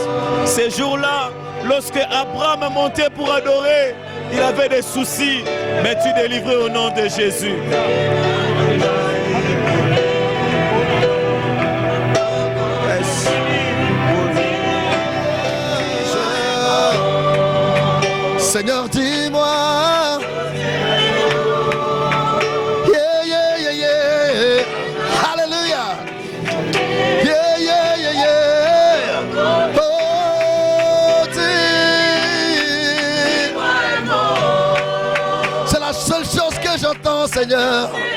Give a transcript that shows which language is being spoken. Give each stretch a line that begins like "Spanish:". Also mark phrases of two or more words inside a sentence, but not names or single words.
French: Ces jours-là, lorsque Abraham montait pour adorer, il avait des soucis, mais tu délivrais au nom de Jésus. Seigneur, dis-moi.
English: Yeah, yeah, yeah, yeah. Hallelujah. Yeah, yeah, yeah, yeah.
French: Oh, dis-moi. C'est la seule chose que j'entends, Seigneur.